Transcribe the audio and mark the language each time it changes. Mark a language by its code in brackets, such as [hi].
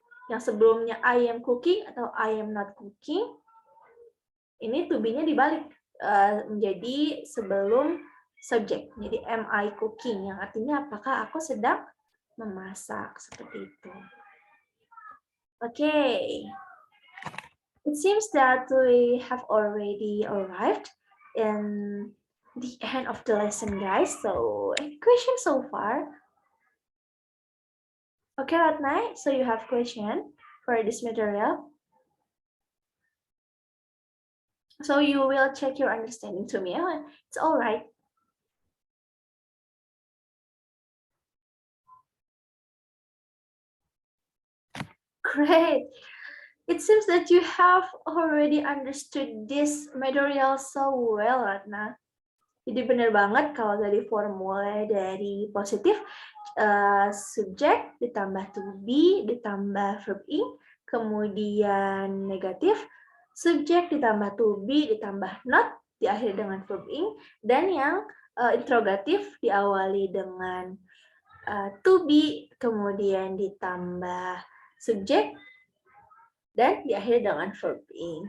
[id] Yang sebelumnya [en] I am cooking atau I am not cooking, [id] ini to be-nya dibalik menjadi sebelum subjek. Jadi [en] am I cooking, [id] yang artinya apakah aku sedang memasak, seperti itu. Oke. [en] It seems that we have already arrived in the end of the lesson, guys. So, any questions so far? Okay, Ratna, so you have question for this material? So you will check your understanding to me. It's all right. Great. It seems that you have already understood this material so well, Ratna. [id] Jadi benar banget kalau dari formula dari positif, subjek ditambah to be, ditambah verb ing, kemudian negatif, subjek ditambah to be, ditambah not, diakhiri dengan verb ing, dan yang interrogatif diawali dengan to be, kemudian ditambah subjek, dan diakhiri dengan verb ing.